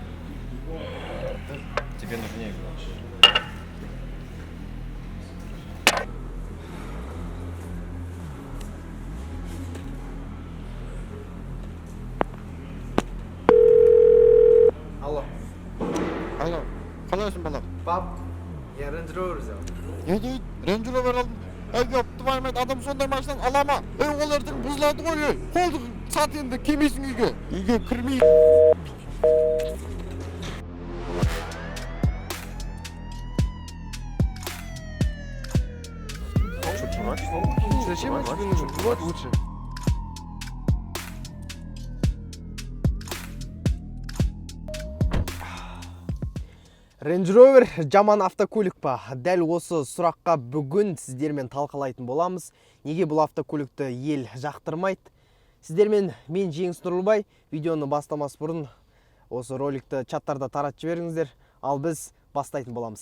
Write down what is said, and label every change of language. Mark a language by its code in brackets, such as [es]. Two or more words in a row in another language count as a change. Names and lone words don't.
[ru] Тебе нужнее. Алло. Алло. [kk] Қалайсың балам? [ru] Пап, я Range Rover взял. [kk] Не дейді? Range Rover алдым. Ёп, твармет, адам сондай машинаны ала ма? Ол ертең бұзылады ғой. Қолды сат енді, келмейсің үйге. Үйге кірмей. [ru] Зачем он тебе нужен? Вот лучше. [kk] Range Rover жаман автокөлік па? Дәл осы сұраққа бүгін сіздермен талқылайтын боламыз. Неге бұл автокөлікті ел жақтырмайды? Сіздермен мен Жеңіс Нұрлыбай. Видеоны бастамас бұрын осы роликті чаттарда таратып жіберіңіздер. Ал біз бастайтын боламыз.